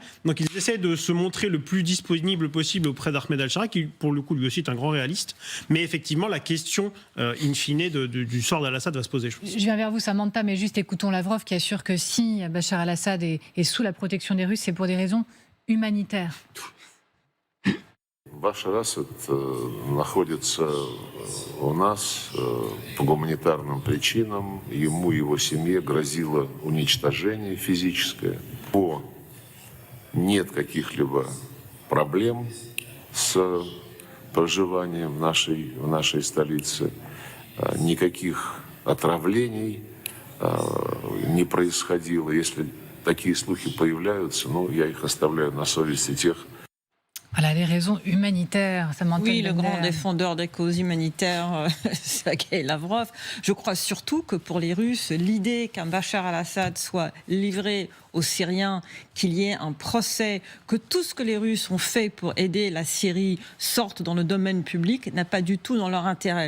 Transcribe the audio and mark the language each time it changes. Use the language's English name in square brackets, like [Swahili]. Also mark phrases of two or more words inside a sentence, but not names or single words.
[French] Donc ils essaient de se montrer le plus disponible possible auprès d'Ahmed al-Shara, qui pour le coup lui aussi est un grand réaliste. Mais effectivement, la question [Latin] in fine [French] du sort d'Al-Assad va se poser. Je viens vers vous, Samantha, mais juste écoutons Lavrov qui assure que si Bachar al-Assad est sous la protection des Russes, c'est pour des raisons humanitaires. [Russian] Башар Асад находится у нас по гуманитарным причинам. Ему и его семье грозило уничтожение физическое. Нет каких-либо проблем с проживанием в нашей столице. Никаких отравлений не происходило. Если такие слухи появляются, я их оставляю на совести тех. [French] Voilà, les raisons humanitaires, Samantha. Oui, le grand défendeur des causes humanitaires, Sergueï Lavrov. Je crois surtout que pour les Russes, l'idée qu'un Bachar al-Assad soit livré aux Syriens, qu'il y ait un procès, que tout ce que les Russes ont fait pour aider la Syrie sorte dans le domaine public, n'a pas du tout dans leur intérêt.